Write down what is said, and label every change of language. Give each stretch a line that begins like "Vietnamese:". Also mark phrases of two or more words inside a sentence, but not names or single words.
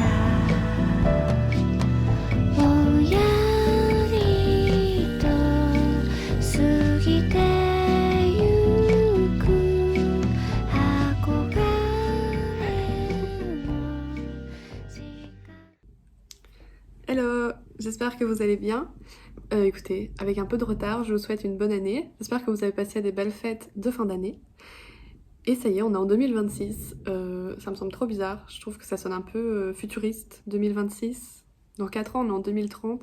Japanese: たぼんやりと過ぎてゆく憧れの時間
French: Hello, j'espère que vous allez bien. Écoutez, avec un peu de retard, je vous souhaite une bonne année. J'espère que vous avez passé des belles fêtes de fin d'année. Et ça y est, on est en 2026. Ça me semble trop bizarre. Je trouve que ça sonne un peu futuriste. 2026. Dans 4 ans, on est en 2030.